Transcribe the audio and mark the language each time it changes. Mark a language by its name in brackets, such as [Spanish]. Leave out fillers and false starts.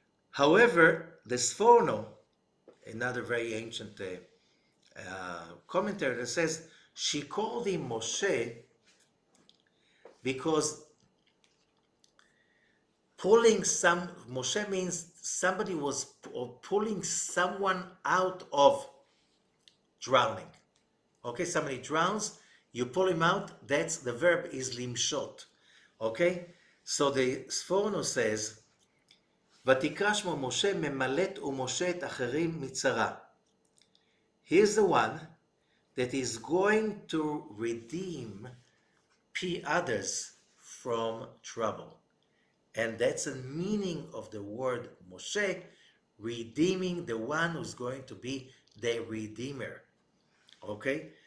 [English] However, the Sforno, another very ancient commentator, says she called him Moshe because Moshe means somebody was pulling someone out of drowning. Okay, somebody drowns, you pull him out, that's the verb is limshot. Okay, so the Sforno says, [Hebrew] ותקרא שמו משה ממלט ומשה את אחרים מצרה. [English] He's the one that is going to redeem others from trouble. And that's the meaning of the word Moshe, redeeming, the one who's going to be the redeemer. Okay?